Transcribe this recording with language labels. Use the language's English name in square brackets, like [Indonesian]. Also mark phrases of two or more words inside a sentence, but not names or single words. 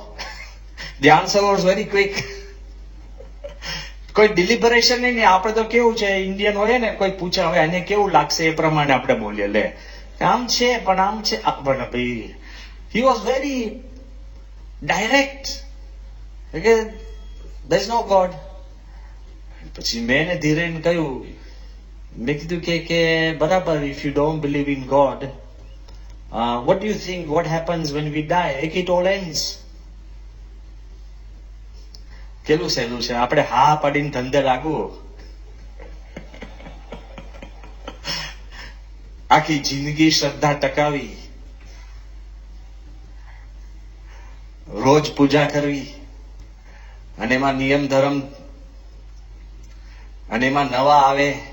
[English] the answer was very quick. [Gujarati] કોઈ ડિલિબરેશન નહીં. આપણે તો કેવું છે, ઇન્ડિયન હોય ને, કોઈ પૂછે હવે એને કેવું લાગશે એ પ્રમાણે આપણે બોલીએ. લે આમ છે પણ આમ છે પણ ભાઈ [English] he was very direct [Gujarati] કે [English] there is no God. [Gujarati] પછી મેં એને ધીરે કહ્યું, મેં કીધું કે બરાબર, [English] if you don't believe in God, what do you think what happens when we die? It all ends. [Gujarati] કેલું સહેલું છે, આપણે હા પાડીને ધંધે લાગવું. આખી જિંદગી શ્રદ્ધા ટકાવી, રોજ પૂજા કરવી, અને એમાં નિયમ ધર્મ, અને એમાં નવા આવે.